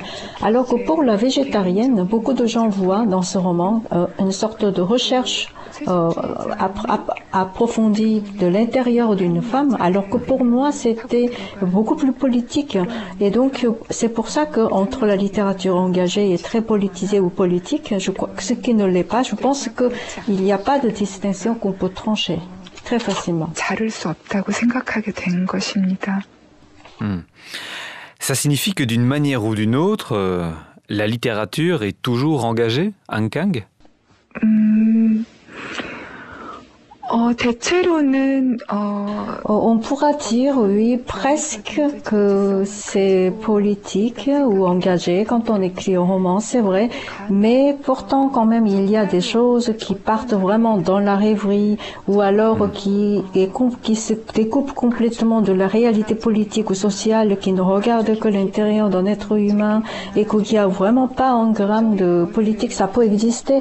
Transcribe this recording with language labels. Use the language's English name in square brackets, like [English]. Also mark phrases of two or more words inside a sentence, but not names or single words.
[French] Alors que pour la végétarienne, beaucoup de gens voient dans ce roman une sorte de recherche approfondie de l'intérieur d'une femme, alors que pour moi c'était beaucoup plus politique. Et donc c'est pour ça que entre la littérature engagée et très politisée ou politique, je crois que ce qui ne l'est pas, je pense qu'il n'y a pas de distinction qu'on peut trancher très facilement. [Korean] 자를 수 없다고 생각하게 된 것입니다. [French] Ça signifie que d'une manière ou d'une autre, la littérature est toujours engagée, Han Kang? [Korean] 대체로는 [French] On pourra dire, oui, presque que c'est politique ou engagé quand on écrit un roman, c'est vrai, mais pourtant quand même il y a des choses qui partent vraiment dans la rêverie ou alors qui se découpent complètement de la réalité politique ou sociale, qui ne regarde que l'intérieur d'un être humain et qu'il n'y a vraiment pas un gramme de politique, ça peut exister.